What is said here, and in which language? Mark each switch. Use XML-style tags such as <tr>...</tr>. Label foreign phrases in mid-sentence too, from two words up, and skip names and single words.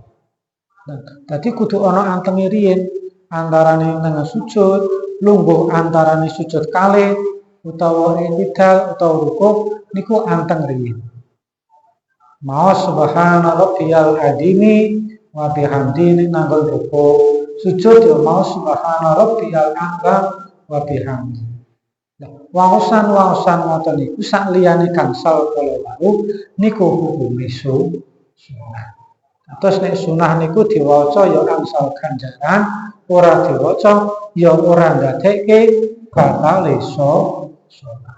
<jv>Dadi kudu ana antenge riyin antarane nang sujud, lungguh antarane sujud kalih utawa iktidal utawa rukuk niku anteng riyin. Maos</jv> <ar>سبحان ربي العظيم وبحمده</ar> <jv>nanggon rukuk, sujud ya maos</jv> <ar>سبحان ربي الأعلى وبحمد.</ar> <jv>Waosan ngoten niku sak liyane gangsal kala wau niku hukume sunah. Terus nek sunah niku diwaca ya angsal ganjaran, ora diwaca ya ora ndadekke batal sunah.</jv>